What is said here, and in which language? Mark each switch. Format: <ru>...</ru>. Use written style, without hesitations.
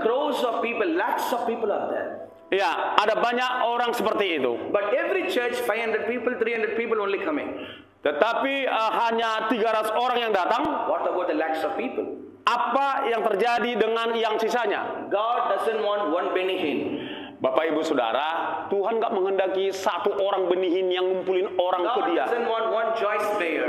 <en>crowds of people, lakhs of people are there.</en> <id>Ya, ada banyak orang seperti itu.</id> <en>But every church, 500 people, 300 people only coming.</en> <id>Tetapi hanya 300 orang yang datang.</id> <en>What about the lakhs of people?</en> <id>Apa yang terjadi dengan yang sisanya?</id> <en>God doesn't want one benihin.</en> <id>Bapak Ibu Saudara, Tuhan nggak menghendaki satu orang benihin yang ngumpulin orang ke Dia.</id> <en>God doesn't want one Joyce Mayer.</en>